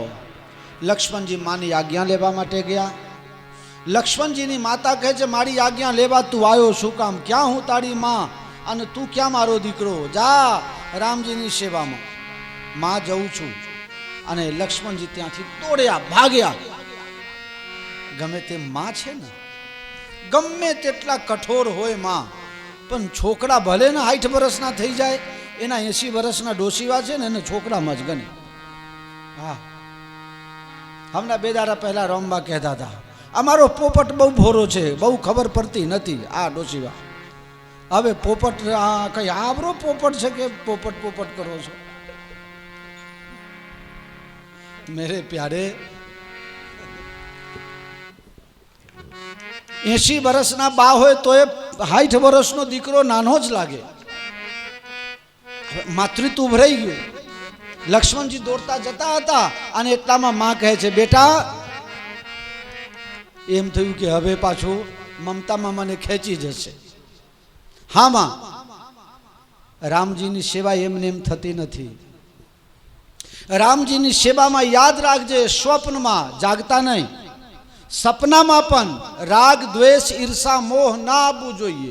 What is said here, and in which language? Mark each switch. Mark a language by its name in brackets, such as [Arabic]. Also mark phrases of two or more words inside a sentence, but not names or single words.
[Gujarati] લક્ષ્મણ જી માની આજ્ઞા લેવા માટે ગયા. લક્ષ્મણ જી ની માતા કહે છે મારી આજ્ઞા લેવા તું આયો શું કામ? ક્યાં હું તારી માં અને તું ક્યાં મારો દીકરો? જા રામજી ની સેવા માં. માં જાઉં છું. અને લક્ષ્મણ જી ત્યાંથી દોડ્યા ભાગ્યા. ગમે તે માં છે ને, ગમે તેટલા કઠોર હોય માં, પણ છોકરા ભલે ને 60 વર્ષના થઈ જાય, એના 80 વર્ષના ડોશીવા છે ને એને છોકરામાં જ ગણે. હા, હમણાં 2 દાડા પહેલા રામબા કહેતા'તા અમારો પોપટ બહુ ભોળો છે, બહુ ખબર પડતી નથી. આ ડોશીવા હવે પોપટ કઈ આવડો પોપટ છે કે પોપટ પોપટ કરો છો? [Hindi] मेरे प्यारे, [Gujarati] 80 વર્ષના બા હોય તો 60 વર્ષનો દીકરો નાનો જ લાગે. માતૃત્વ ઉભરાઈ ગયો. લક્ષ્મણ જી દોડતા જતા હતા અને એટલામાં માં કહે છે બેટા એમ થયું કે હવે પાછું મમતા મામાને ખેંચી જશે. હા માં, રામજીની સેવા એમને એમ થતી નથી. રામજીની સેવામાં યાદ રાખજે, સ્વપ્નમાં જાગતા નહીં, સપનામાં પણ રાગ દ્વેષ ઈર્ષા મોહ ના આવવું જોઈએ.